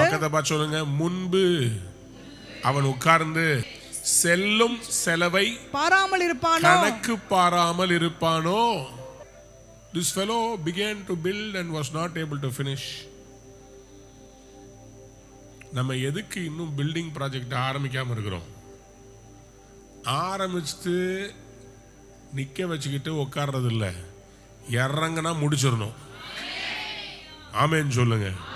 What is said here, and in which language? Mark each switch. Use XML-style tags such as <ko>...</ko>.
<ta>பக்கத்தை பார்த்து சொல்லுங்க, முன்பு அவன் உட்கார்ந்து செல்லும் செலவை கணக்கு பாராமல் இருப்பானோ.</ta> <en>This fellow began to build and was not able to finish.</en> <ta>நம்ம எதுக்கு இன்னும் பில்டிங் ப்ராஜெக்ட் ஆரம்பிக்காம இருக்கிறோம்? ஆரம்பிச்சுட்டு நிக்க வச்சுக்கிட்டு உட்கார்றது இல்லை, இறங்கினா முடிச்சிடணும். ஆமென் சொல்லுங்க.</ta>